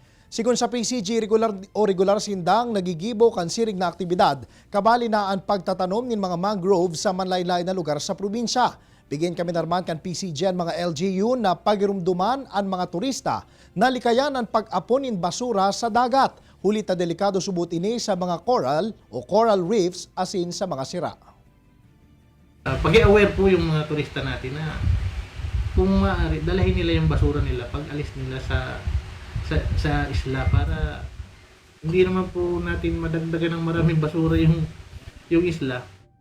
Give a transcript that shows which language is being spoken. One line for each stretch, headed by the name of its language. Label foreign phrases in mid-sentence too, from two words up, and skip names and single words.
Bikol: Sigon sa PCG, regular sindang nagigibo kan sirig na aktibidad, kabali na ang pagtatanom ng mga mangrove sa manlaylay na lugar sa probinsya. Bigyan kami narman kan PCG ang mga LGU na pagirumduman ang mga turista na likayan ang pag-apon ng basura sa dagat. Huli ta delikado subot ini sa mga coral o
English: coral reefs
Bikol: asin sa mga sira.
Filipino: Pag-i-aware po yung mga turista natin na kung maaari, dalahin nila yung basura nila pag alis nila sa isla para hindi naman po natin madagdagan ng maraming basura yung isla.